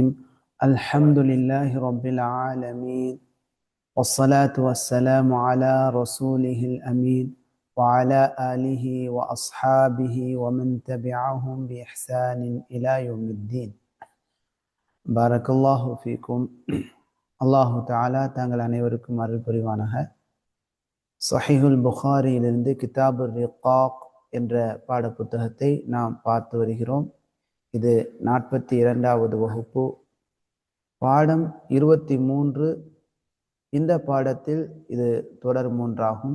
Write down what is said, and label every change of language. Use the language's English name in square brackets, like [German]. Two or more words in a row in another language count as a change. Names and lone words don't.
[Arabic] الحمد لله رب العالمين، والصلاة والسلام على رسوله الأمين وعلى آله وأصحابه ومن تبعهم بإحسان إلى يوم الدين. بارك الله فيكم. الله تعالى [Tamil] தாங்கள் அனைவருக்கும் அருள் புரிவானாக. சஹீஹுல் புகாரியிலிருந்து கிதாபுர் ரிகாக் என்ற பாட புத்தகத்தை நாம் பார்த்து வருகிறோம். இது 42வது வகுப்பு, பாடம் 23. இந்த பாடத்தில் இது தொடர் 3ஆகும்.